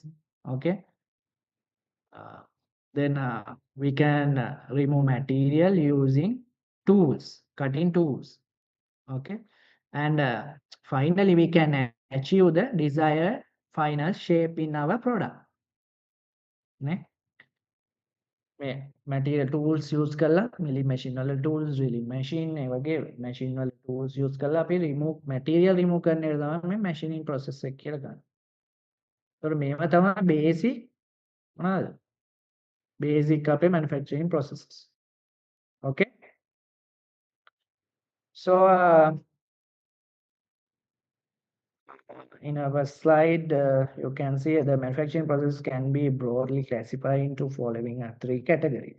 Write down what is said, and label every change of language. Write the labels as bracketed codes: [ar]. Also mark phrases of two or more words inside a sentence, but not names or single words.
[en] Okay, then we can remove material using tools, cutting tools. Okay, and finally we can achieve the desired final shape in our product. [si] නේ? මේ [en] material tools use [si] කරලා [en] milling machine [si] වල [en] tools drilling machine [si] ඒ වගේ machine වල [en] tools use [si] කරලා අපි [en] material remove [si] කරන එක තමයි මේ [en] machining process [si] එක කියලා ගන්න. ඒතකොට මේවා තමයි basic මොනවාද? [en] Basic අපේ manufacturing processes. Okay? So in our slide, you can see the manufacturing process can be broadly classified into following 3 categories.